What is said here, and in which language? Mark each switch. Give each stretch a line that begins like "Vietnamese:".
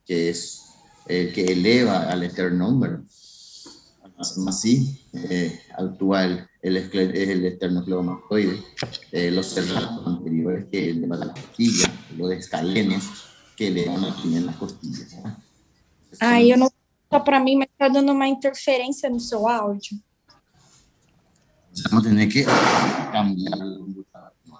Spanish: Que es el que eleva al esternón, ¿verdad? Así actúa el esternocleidomastoide, los cerratos anteriores que elevan las costillas, los escalenos que elevan también las costillas, ¿verdad?
Portuguese: Aí eu não só para mim, mas tá dando uma interferência no seu áudio.
Spanish: Vamos a tener que cambiar el computador.